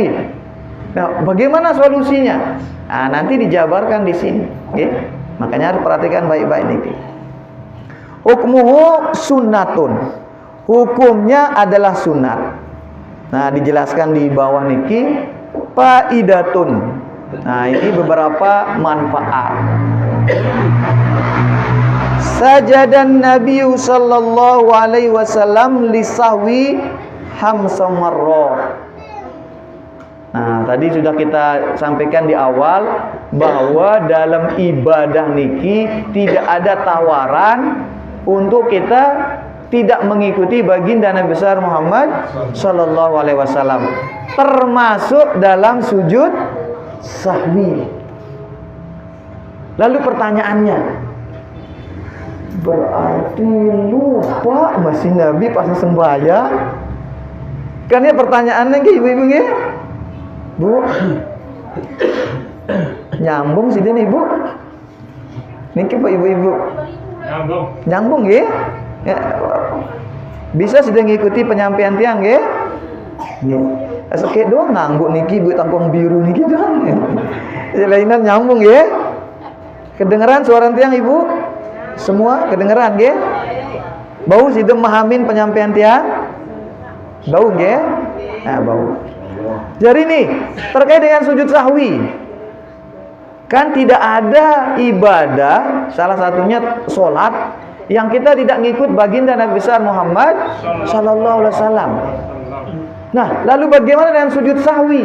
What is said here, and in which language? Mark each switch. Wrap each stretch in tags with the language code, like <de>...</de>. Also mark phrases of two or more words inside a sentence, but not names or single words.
<id>Nah, bagaimana solusinya? Nah, nanti dijabarkan di sini, okay? Makanya harus perhatikan baik-baik niki.</id> <ar>حكمه سنة.</ar> <id>Hukumnya adalah sunat. Nah, dijelaskan di bawah niki faidatun. Nah, ini beberapa manfaat.</id> <ar>سجد النبي صلى الله عليه وسلم للسهو خمس مرات.</ar> <id>Nah, tadi sudah kita sampaikan di awal bahwa dalam ibadah niki tidak ada tawaran untuk kita tidak mengikuti baginda Nabi besar Muhammad</id> <ar>صلى الله عليه وسلم,</ar> <id>termasuk dalam sujud sahwi. Lalu pertanyaannya, berarti lupa masih Nabi pas sembahyang? Kan ya pertanyaannya nggih ibu-ibu nggih? Bu. Nyambung sih ini Ibu. Niki Pak ibu-ibu. Nyambung nggih? Ya, bisa sudah ngikuti penyampaian tiang nggih? Nggih.</id> <sas>Asake doang ngangguk niki Bu tangkong biru niki doang. Lainan nyambung nggih?</sas> <id>Kedengeran suara tiang Ibu? Semua kedengeran nggih? Bau sudah memahamin penyampaian tiang?</id> <sas>Bau nggih? Nah, bau.</sas> <id>Jadi nih, terkait dengan sujud sahwi. Kan tidak ada ibadah, salah satunya sholat, yang kita tidak ngikut baginda Nabi besar Muhammad</id> <ar>صلى الله عليه وسلم.</ar> <id>Nah, lalu bagaimana dengan sujud sahwi?</id>